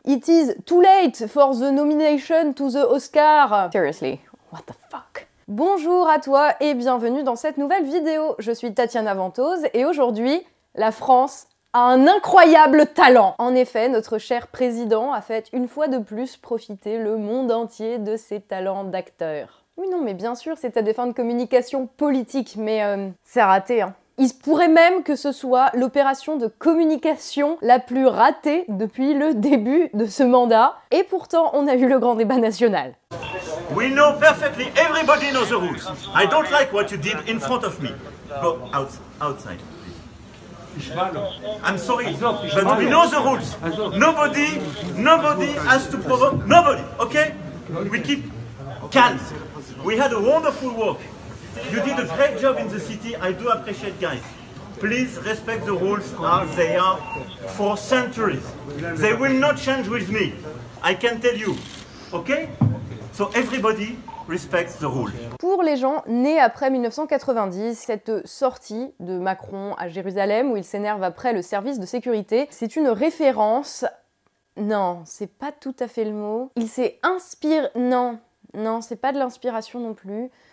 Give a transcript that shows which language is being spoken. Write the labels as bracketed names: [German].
[English] It is too late for the nomination to the Oscar. Seriously, what the fuck? [French] Bonjour à toi et bienvenue dans cette nouvelle vidéo. Je suis Tatiana Ventose et aujourd'hui, la France a un incroyable talent. En effet, notre cher président a fait une fois de plus profiter le monde entier de ses talents d'acteur. Oui, non, mais bien sûr, c'est à des fins de communication politique, mais c'est raté, hein. Il se pourrait même que ce soit l'opération de communication la plus ratée depuis le début de ce mandat. Et pourtant, on a eu le grand débat national. [English] We know perfectly, everybody knows the rules. I don't like what you did in front of me. Go outside, please. I'm sorry, but we know the rules. Nobody has to provoke, nobody, okay? We keep calm. We had a wonderful work. You did a great job in the city, I do appreciate, guys. Please respect the rules as they are for centuries. They will not change with me, I can tell you, okay? So everybody respects the rules. [French] Pour les gens nés après 1990, cette sortie de Macron à Jérusalem où il s'énerve après le service de sécurité, c'est une référence... Non, c'est pas tout à fait le mot. Il s'est inspiré... Non, c'est pas de l'inspiration non plus.